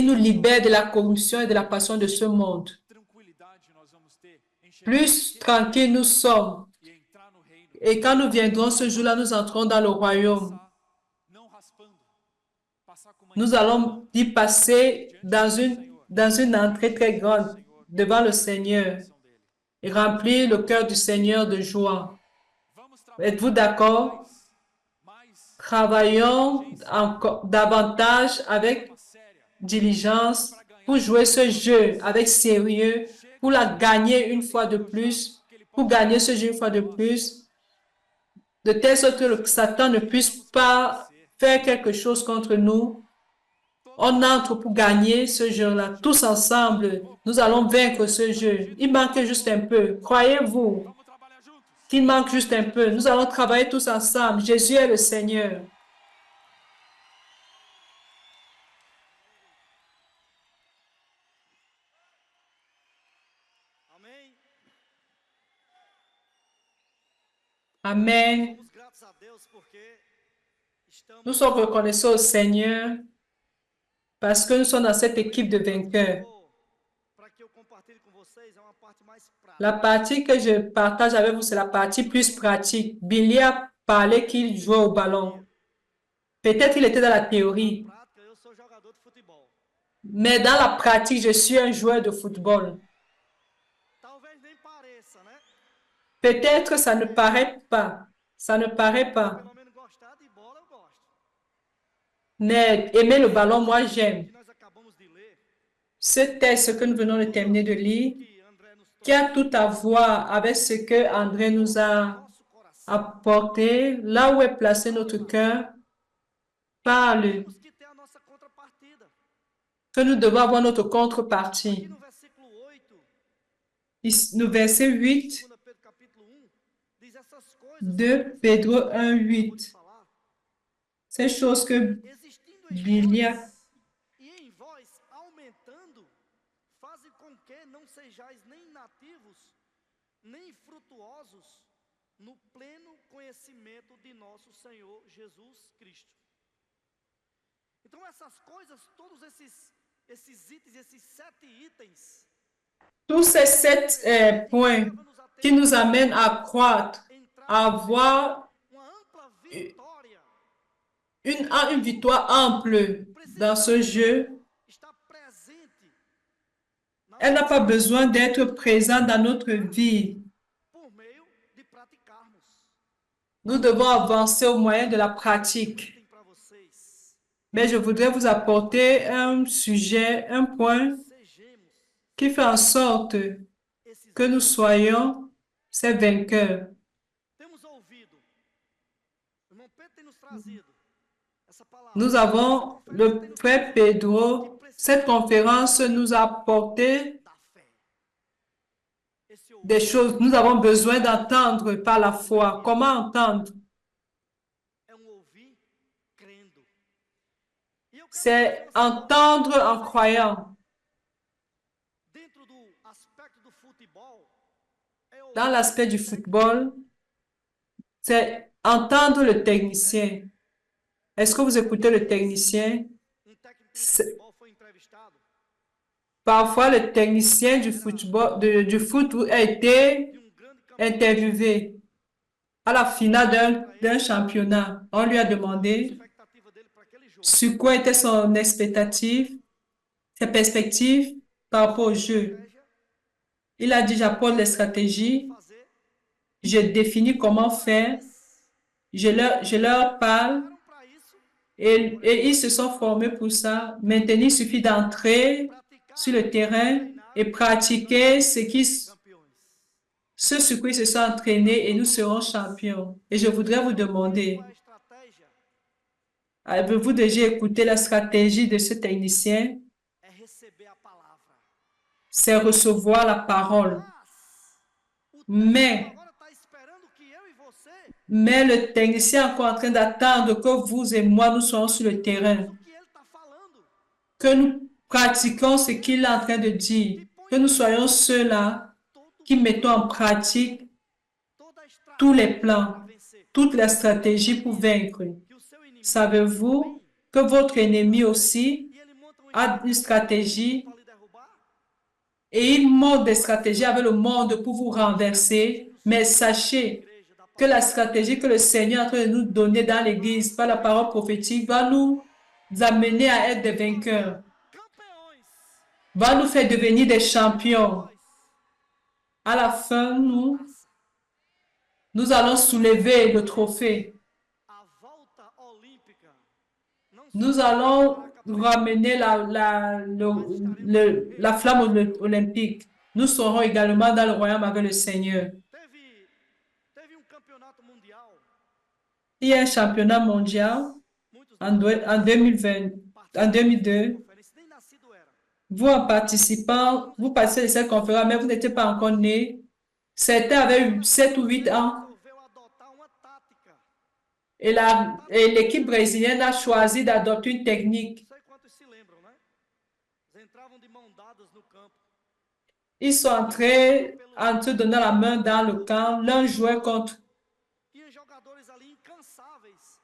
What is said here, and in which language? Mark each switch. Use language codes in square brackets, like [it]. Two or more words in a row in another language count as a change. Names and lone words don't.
[fr] ils nous libèrent de la corruption et de la passion de ce monde. [pt] tranquilidade nós vamos ter em chegar [fr] Plus tranquilles nous sommes. [pt] e entrar no reino, [fr] Et quand nous viendrons ce jour-là, nous entrons dans le royaume. [pt] passar não raspando, passar com uma [fr] Nous allons y passer dans une entrée très grande devant le Seigneur [pt] intenção dele. [fr] et remplir le cœur du Seigneur de joie. [pt] Vamos trabalhar [fr] Êtes-vous d'accord? Travaillons davantage avec [pt] forma séria [fr] diligence pour jouer ce jeu avec sérieux, pour la gagner une fois de plus, pour gagner ce jeu une fois de plus, de telle sorte que le Satan ne puisse pas faire quelque chose contre nous. On entre pour gagner ce jeu-là. Tous ensemble, nous allons vaincre ce jeu. Il manque juste un peu. Croyez-vous [pt] Vamos trabalhar juntos. [fr] qu'il manque juste un peu? Nous allons travailler tous ensemble. Jésus est le Seigneur. [pt] Amém? [fr] Amen. [pt] Somos gratos a Deus porque estamos [fr] Nous sommes reconnaissants au Seigneur parce que nous sommes dans cette équipe de vainqueurs. [pt] para que eu compartilhe com vocês é uma parte mais prática. [fr] La partie que je partage avec vous, c'est la partie plus pratique. Billy a parlé qu'il jouait au ballon. Peut-être qu'il était dans la théorie, [pt] Prática, eu sou jogador de futebol. [fr] mais dans la pratique, je suis un joueur de football. [pt] Talvez nem pareça, né? [fr] Peut-être ça ne paraît pas. Ça ne paraît pas. [pt] Pelo menos gostar de bola eu gosto. [fr] Mais aimer le ballon, moi, j'aime. [pt] Que nós acabamos de ler, [fr] Ce texte que nous venons de terminer de lire, [pt] que André nos [fr] qui a tout à voir avec ce que André nous a [pt] nosso coração. [fr] apporté, là où est placé notre cœur, parle [pt] Temos que ter a nossa contrapartida. [fr] que nous devons avoir notre [pt] Aqui [fr] contrepartie. [pt] no versículo 8, [fr] Ici, no verset 8 [pt] 2 Pedro capítulo 1, diz essas coisas. [fr] de Pedro 1, [pt] Vou te 8. falar. [fr] Ces choses que [pt] Existindo em Bíblia vós e em vós aumentando, fazem com que não sejais nem nativos, nem frutuosos no pleno conhecimento de nosso Senhor Jesus Cristo. Então essas coisas, todos esses itens, esses 7 itens, [fr] tous ces 7 points [pt] levam-nos a [fr] qui [pt] ter [fr] nous amènent à croître, à avoir [pt] uma ampla vitória. [fr] une victoire ample dans ce jeu. [pt] Está presente na [fr] Elle n'a pas besoin d'être présente dans notre vie. [pt] por meio de praticarmos. [fr] Nous devons avancer au moyen de la pratique. [pt] Tem para vocês. [fr] Mais je voudrais vous apporter un sujet, un point [pt] Sejamos [fr] qui fait en sorte [pt] esses. [fr] que nous soyons ces vainqueurs. [pt] Temos ouvido. O irmão Pedro tem nos trazido essa palavra. [fr] Nous avons, le frère Pedro, cette conférence nous a apporté [pt] Da fé. Esse ouvir [fr] des choses. Nous avons besoin d'entendre par la foi. Comment entendre? [pt] é ouvir crendo. E eu quero [fr] C'est [pt] que você [fr] entendre en croyant. [pt] dentro do aspecto do futebol é ouvir [fr] Dans l'aspect du football, c'est entendre le technicien. Est-ce que vous écoutez le technicien? [pt] técnico de [fr] C'est- [pt] futebol foi entrevistado [fr] Parfois, le technicien du football, du foot a été [pt] de grande campeão [fr] interviewé à la finale d'un championnat. On lui a demandé [pt] expectativa dele para aquele jogo. [fr] sur quoi était son expectative, ses perspectives par rapport au jeu. [pt] Estratégia, [fr] Il a dit, j'apporte les stratégies, [pt] fazer, [fr] je définis comment faire, je leur parle [pt] eram para isso, [fr] et ils se sont formés pour ça. Maintenant, il suffit d'entrer [pt] praticar, [fr] sur le terrain et pratiquer [pt] campeões. [fr] ce sur quoi ils se sont entraînés et nous serons champions. Et je voudrais vous demander, [pt] Qual é a estratégia? [fr] avez-vous déjà écouté la stratégie de ce technicien? [pt] É receber a palavra. [fr] C'est recevoir la parole. [pt] Mas o [fr] Mais, [pt] técnico agora está esperando que eu e você [fr] mais le technicien est encore en train d'attendre que vous et moi, nous soyons sur le terrain, [pt] o que ele está falando. [fr] que nous pratiquions ce qu'il est en train de dire, que nous soyons ceux-là [pt] Todo, [fr] qui mettons en pratique [pt] toda a estratégia [fr] tous les plans, [pt] para vencer. [fr] toutes les stratégies pour vaincre. [pt] Que o seu inimigo [fr] Savez-vous que votre ennemi aussi [pt] e ele monta [fr] a une stratégie [pt] para lhe derrubar? [fr] et il monte des stratégies avec le monde pour vous renverser. Mais sachez [pt] Igreja da [fr] que la stratégie que le Seigneur est en train de nous donner dans l'Église par la parole prophétique va nous amener à être des vainqueurs, [pt] campeões. [fr] va nous faire devenir des champions. [pt] Nós, [fr] À la fin, nous allons soulever le trophée. [pt] a volta olímpica [fr] Nous allons ramener la flamme olympique. Nous serons également dans le royaume avec le Seigneur. [pt] Teve campeonato mundial. [fr] Il y a un championnat mondial [pt] Muitos [fr] en 2020, en 2002. [pt] conferência nem nascido era. [fr] Vous, en participant, vous passez de cette conférence, mais vous n'étiez pas encore né. Certains avaient eu 7 ou 8 ans [pt] Resolveu adotar uma tática. [fr] et l'équipe brésilienne a choisi d'adopter une technique. [pt] Não sei quantos se lembram, né? Eles entravam de mão dadas no campo. [fr] Ils sont entrés en se donnant la main dans le camp, l'un jouait contre, [pt] Tinha jogadores ali incansáveis,